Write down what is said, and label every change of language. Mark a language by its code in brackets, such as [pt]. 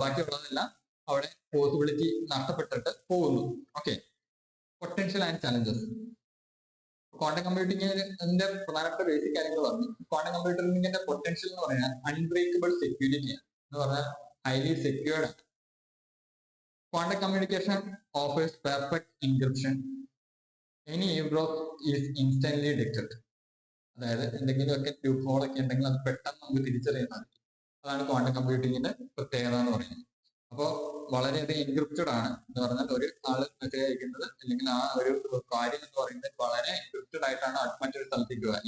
[ml] ബാക്കിയുള്ളതെല്ലാം അവിടെ പോസിബിലിറ്റി നഷ്ടപ്പെട്ടിട്ട് പോകുന്നു. Okay, potential and challenges. Quantum കമ്പ്യൂട്ടിങ്ങിന്റെ പ്രധാനപ്പെട്ട ബേസിക് കാര്യങ്ങൾ പറഞ്ഞു. ക്വാണ്ടം കമ്പ്യൂട്ടിങ്ങിന്റെ പൊട്ടൻഷ്യൽ എന്ന് പറഞ്ഞാൽ അൺബ്രേക്കബിൾ സെക്യൂരിറ്റി ആണ്. എന്ന് പറഞ്ഞാൽ ഹൈലി സെക്യൂർഡ് ആണ്. [en] Quantum communication offers perfect encryption. Any eavesdrop is instantly detected. [ml] അതായത് എന്തെങ്കിലുമൊക്കെ ലൂപ്പ് ഹോൾ ഒക്കെ ഉണ്ടെങ്കിൽ അത് പെട്ടെന്ന് നമുക്ക് തിരിച്ചറിയാൻ സാധിക്കും. അതാണ് ക്വാണ്ടം കമ്പ്യൂട്ടിങ്ങിന്റെ പ്രത്യേകത എന്ന് പറയുന്നത്. അപ്പോൾ വളരെയധികം എൻക്രിപ്റ്റഡ് ആണ് എന്ന് പറഞ്ഞാൽ ഒരു ആള് മെസ്സേജ് അയക്കുന്നത് അല്ലെങ്കിൽ ആ ഒരു കാര്യം എന്ന് പറയുന്നത് വളരെ എൻക്രിപ്റ്റഡ് ആയിട്ടാണ് മറ്റൊരു സ്ഥലത്തേക്ക് പോവുക.